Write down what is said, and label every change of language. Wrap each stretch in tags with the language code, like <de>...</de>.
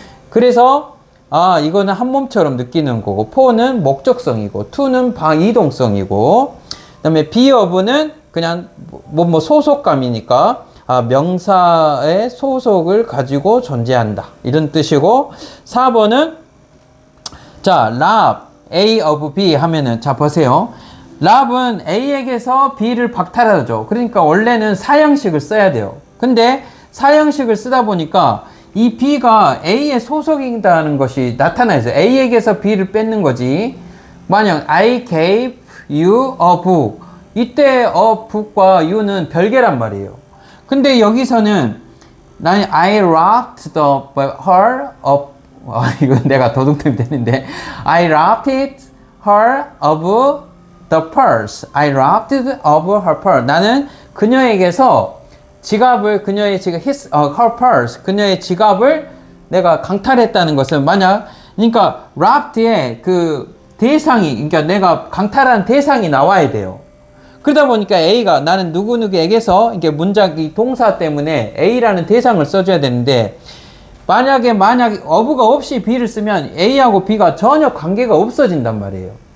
<ko>그래서 이거는 한 몸처럼 느끼는 거고, for는 목적성이고, to는 이동성이고, 그 다음에 be of는 그냥 뭐 소속감이니까 명사의 소속을 가지고 존재한다 이런 뜻이고, 4번은 자, rob, A of B 하면은, 자 보세요. rob은 A에게서 B를 박탈하죠. 그러니까 원래는 사형식을 써야 돼요. 근데 사형식을 쓰다 보니까 이 B가 A의 소속이다는 것이 나타나죠. A에게서 B를 뺏는 거지. 만약</ko> <en>I gave you a book,</en> <ko>이때 a book과 you는 별개란 말이에요. 근데 여기서는 나는 I robbed her of, 이건 내가 도둑놈이 되는데,</ko> <en>I robbed her of the purse. I robbed of her purse.</en> <ko>나는 그녀에게서 지갑을, 그녀의 지갑, her purse, 그녀의 지갑을 내가 강탈했다는 것은, 만약, 그러니까 robbed의 그 대상이, 그러니까 내가 강탈한 대상이 나와야 돼요. 그러다 보니까 A가, 나는 누구누구에게서, 이게 문장이 동사 때문에 A라는 대상을 써줘야 되는데, 만약 of가 없이 B를 쓰면 A하고 B가 전혀 관계가 없어진단 말이에요.</ko>